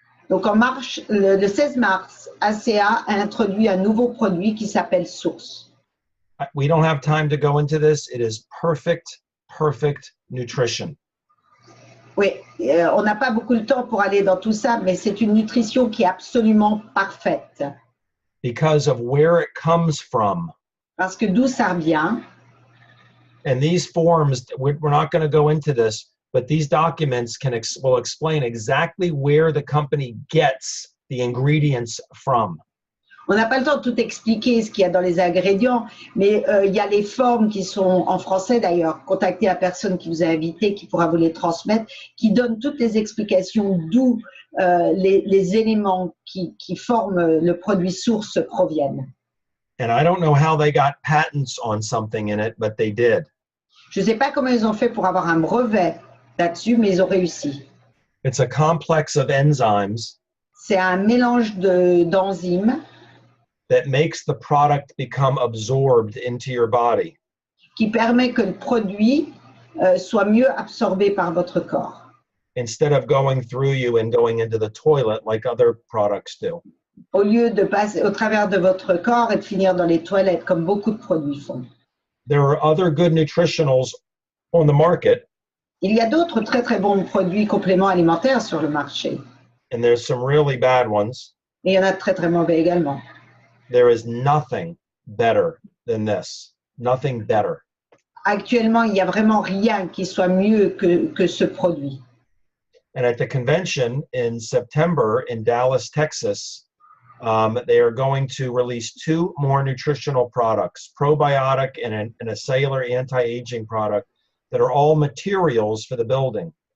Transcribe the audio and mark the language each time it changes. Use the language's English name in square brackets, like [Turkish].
[French] Donc, le 16 mars, Asea a introduit un nouveau produit qui s'appelle Source. [English] We don't have time to go into this. It is perfect nutrition. [French] Oui, on n'a pas beaucoup de temps pour aller dans tout ça, mais c'est une nutrition qui est absolument parfaite. [English] Because of where it comes from. [French] Parce que d'où ça vient. [English] And these forms, we're not going to go into this, but these documents will explain exactly where the company gets the ingredients from. [French] On n'a pas le temps de tout expliquer ce qu'il y a dans les ingrédients, mais il y a les formes qui sont en français d'ailleurs. Contactez la personne qui vous a invité, qui pourra vous les transmettre, qui donne toutes les explications d'où les éléments qui forment le produit source proviennent. [English] And I don't know how they got patents on something in it, but they did. [French] Je ne sais pas comment ils ont fait pour avoir un brevet là-dessus, mais ils ont réussi. [English] It's a complex of enzymes [French] C'est un mélange d'enzymes [English] that makes the product become absorbed into your body. [French] qui permet que le produit soit mieux absorbé par votre corps, [English] Instead of going through you and going into the toilet like other products do. [French] au lieu de passer au travers de votre corps et de finir dans les toilettes comme beaucoup de produits font. [English] There are other good nutritionals on the market, [French] Il y a d'autres très très bons produits compléments alimentaires sur le marché, [English] and there's some really bad ones. [French] et il y en a de très très mauvais également. [English] There is nothing better than this. Nothing better. [French] Actuellement, il n'y a vraiment rien qui soit mieux que ce produit. [English] And at the convention in September in Dallas, Texas, they are going to release 2 more nutritional products, probiotic and a cellular anti-aging product that are all materials for the building.